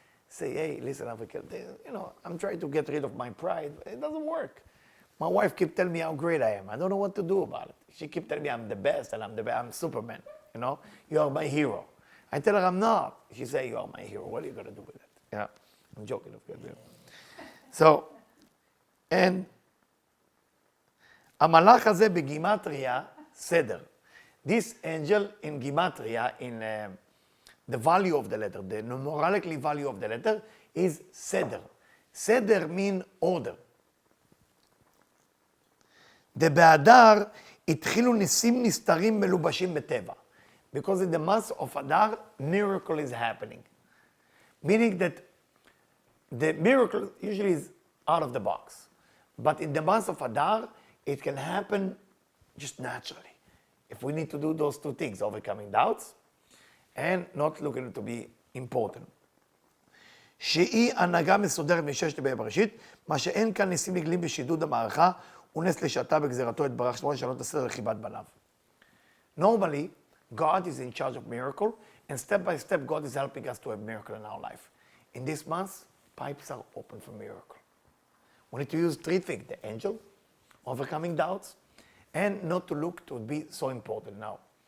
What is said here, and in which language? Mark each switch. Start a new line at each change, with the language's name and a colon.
English: Say, hey, listen, Africa, I'm trying to get rid of my pride. It doesn't work. My wife keeps telling me how great I am. I don't know what to do about it. She keeps telling me I'm the best and I'm Superman. You are my hero. I tell her I'm not. She says, you are my hero. What are you going to do with it? Yeah, I'm joking, of course. So, and
Hebrew: המלאך הזה בגימטריה, סדר.
English: This angel in Gematria, in the value of the letter, the numerically value of the letter is Seder. Seder means order.
Hebrew: באדר התחילו ניסים נסתרים מלובשים בטבע.
English: Because in the month of Adar, miracle is happening. Meaning that the miracle usually is out of the box. But in the month of Adar, it can happen just naturally. If we need to do those two things, overcoming doubts and not looking to be important.
Hebrew: שהיא הנהגה מסודרת מששת ימי בראשית, מה שאין כאן ניסים נגלים בשידוד המערכה, הוא נס לשעתה בגזירתו יתברך שמו לשנות את הסדר לחיבת בניו.
English: Normally, God is in charge of miracle, and step by step, God is helping us to have miracle in our life. In this month, pipes are open for miracle. We need to use three things: the angel, overcoming doubts, and not to look to be so important now.